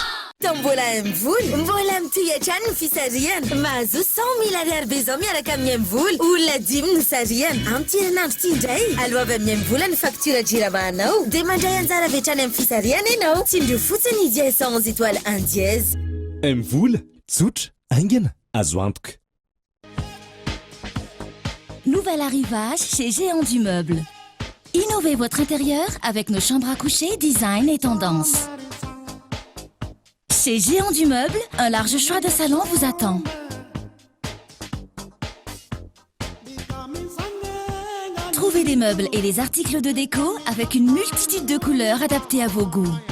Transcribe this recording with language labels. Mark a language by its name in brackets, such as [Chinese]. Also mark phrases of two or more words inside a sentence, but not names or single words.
[Malagasy] Mbola mbola mitohatra ny fisarihana mahazo 100,000 ariary be zao miaraka amin'ny M-vola olona 10 no sarihana amin'ny tiranandro ity indray aloha amin'ny M-vola ny faktura jiramanao dia mandray anjara vetrany amin'ny fisarihana ianao tsindrio fotsiny dia 111 [French] étoiles 1 dièse. [Malagasy] M-vola tsotra aingana azo antoka. [French] Nouvel arrivage chez Géant du Meuble. Innovez votre intérieur avec nos chambres à coucher, design et tendance. Chez Géant du Meuble, un large choix de salons vous attend. Trouvez des meubles et des articles de déco avec une multitude de couleurs adaptées à vos goûts.